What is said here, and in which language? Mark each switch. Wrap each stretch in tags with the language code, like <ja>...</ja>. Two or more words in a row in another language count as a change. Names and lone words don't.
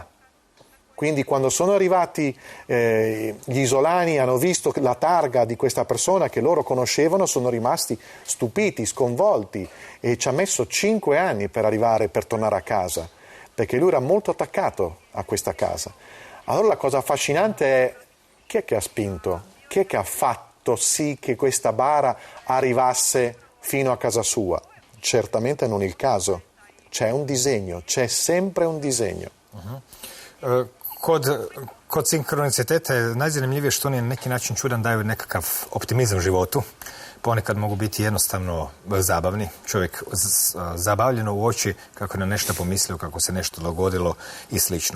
<it>Quindi quando sono arrivati gli isolani, hanno visto la targa di questa persona che loro conoscevano, sono rimasti stupiti, sconvolti, e ci ha messo 5 anni per tornare a casa, perché lui era molto attaccato a questa casa. Allora la cosa affascinante è: chi è che ha spinto? Chi è che ha fatto sì che questa bara arrivasse fino a casa sua? Certamente non il caso. C'è un disegno, c'è sempre un disegno.</it> <hr>Kod sinkroniciteta je najzanimljivije što oni na neki način čudan daju nekakav optimizam životu. Ponekad mogu biti jednostavno zabavni. Čovjek zabavljeno uoči kako je na nešto pomislio, kako se nešto dogodilo i slično.</hr>